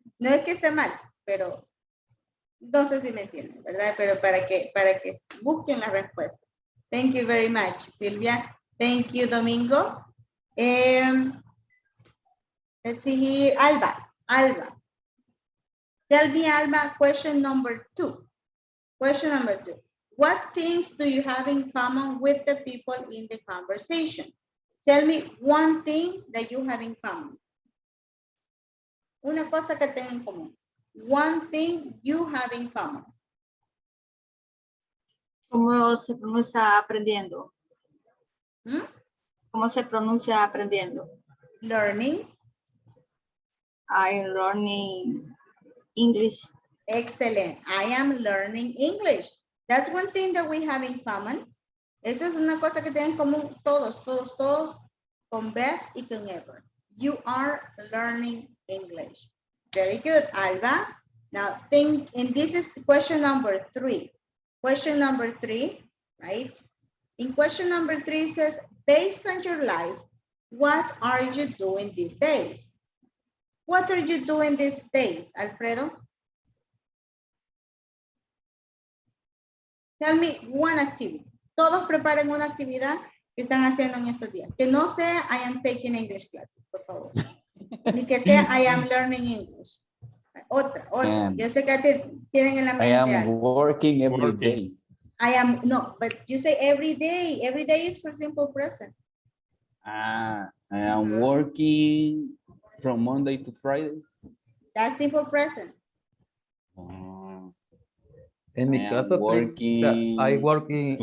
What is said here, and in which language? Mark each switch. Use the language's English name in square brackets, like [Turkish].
[Spanish] No es que esté mal, pero no sé si me entienden, ¿verdad? Pero para que busquen la respuesta. [English] Thank you very much, Silvia. Thank you, Domingo. Let's see here. Alba. Tell me, Alba, question number 2. Question number 2. What things do you have in common with the people in the conversation? Tell me one thing that you have in common. [Spanish] Una cosa que tengan en común. [English] One thing you have in common. [Spanish] ¿Cómo se pronuncia aprendiendo? ¿Mm? ¿Cómo se pronuncia aprendiendo? [English] Learning. I'm learning English. Excellent. I am learning English. That's one thing that we have in common. [Spanish] Esa es una cosa que tienen en común todos, con Beth y con Ever. [English] You are learning English. Very good, Alba. Now think, and this is question number 3. Question number 3, right? In question number 3 it says, based on your life, what are you doing these days? What are you doing these days, Alfredo? Tell me one activity. [Spanish] Todos preparen una actividad que están haciendo en estos días. Que no sea [English] I am taking English classes, [Spanish] por favor. Ni que sea [English] I am learning English. [Spanish] Otra. Yo sé que tienen en la mente [English] I am [Spanish] algo. [English] working every day. I am, no, but you say every day. Every day is for simple present. I am working from Monday to Friday. That's simple present. [Spanish] En mi caso, [English] I working